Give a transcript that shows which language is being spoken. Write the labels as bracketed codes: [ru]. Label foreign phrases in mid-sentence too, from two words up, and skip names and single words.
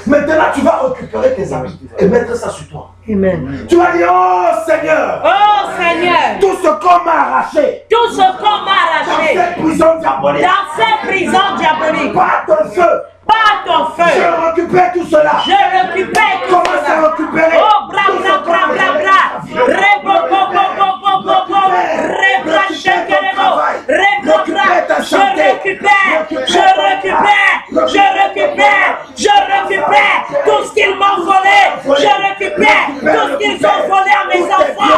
[fr] Maintenant, tu vas récupérer tes habits et mettre ça sur toi. Amen. Tu vas dire, oh Seigneur, tout ce qu'on m'a arraché, dans cette prison diabolique, par ton feu, je récupère tout cela. Commence à récupérer. Oh, bra, bra, bra, bra, bra. Je récupère tout ce qu'ils m'ont volé. Je récupère tout ce qu'ils ont volé à mes enfants.